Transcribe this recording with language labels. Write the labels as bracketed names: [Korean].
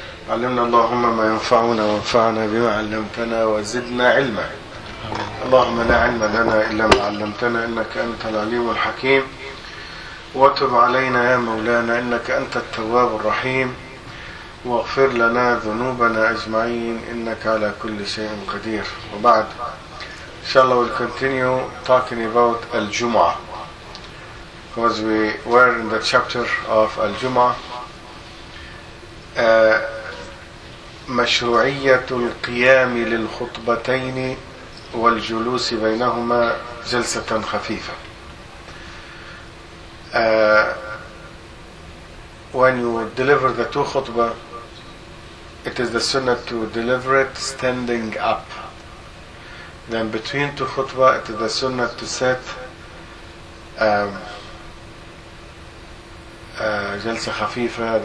[Arabic] علمنا اللهم ما ينفعنا وانفعنا بما علمتنا وزدنا علما. اللهم لا علم لنا إلا ما علمتنا إنك أنت العليم الحكيم. وتب علينا يا مولانا إنك أنت التواب الرحيم. واغفر لنا ذنوبنا أجمعين إنك على كل شيء قدير. [English] وبعد، إن شاء الله we'll continue talking about Al-Jum'ah because we were in the chapter of Al-Jum'ah. [Arabic] مشروعية القيام للخطبتين والجلوس بينهما جلسة خفيفة. [English] When you deliver the two khutbah, it is the sunnah to deliver it standing up. Then between two khutbah, it is the sunnah to sit [Arabic] جلسة خفيفة.